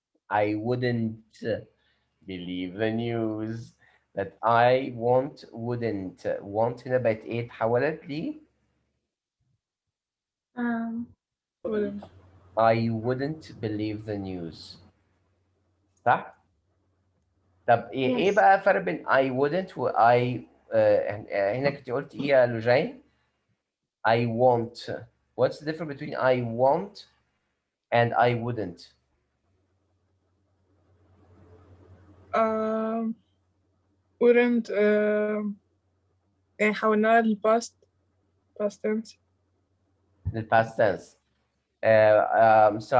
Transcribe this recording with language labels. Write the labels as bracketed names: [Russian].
[English] I wouldn't believe the news that I wouldn't want [Arabic] هنا بقت ايه اتحولت لي Um, [English] Wouldn't. I wouldn't believe the news. [Arabic] صح؟ طب ايه [English] Yes. [Arabic] بقى فرق بين [English] I wouldn't [Arabic] و I هنا كنت قلت ايه يا لوجين؟ [English] I won't. What's the difference between I won't and I wouldn't? um wouldn't [Arabic] حولناها [English] للpast tense. The past tense. Mr.